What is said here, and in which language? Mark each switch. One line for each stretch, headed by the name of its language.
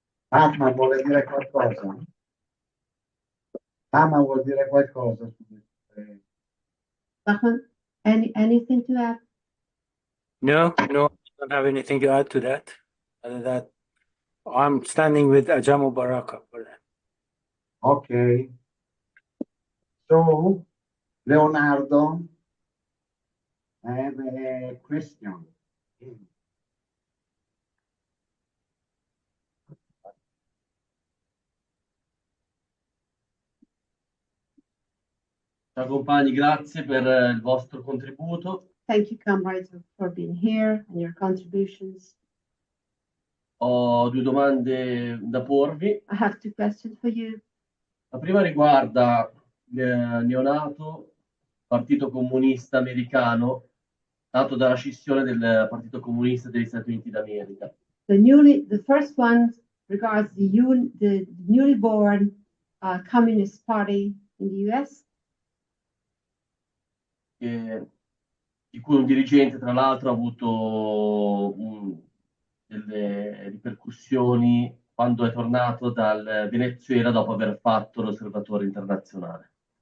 Italian: Fatma vuole dire qualcosa? Fatma vuol dire qualcosa?
English: Rahman, anything to add? No, I don't have anything to add to that. Other than that, I'm standing with Ajamu Baraka for that. Okay. So, Leonardo, I have a question.
Italian: Ciao compagni, grazie per il vostro contributo.
English: Thank you, comrades, for being here and your contributions.
Italian: Ho 2 domande da porvi.
English: I have 2 questions for you.
Italian: La prima riguarda il neonato Partito Comunista Americano, nato dalla scissione del Partito Comunista degli Stati Uniti d'America.
English: The first one regards the newly born Communist Party in the U.S.
Italian: Di cui un dirigente, tra l'altro, ha avuto delle ripercussioni quando è tornato dal Venezuela dopo aver fatto l'osservatore internazionale.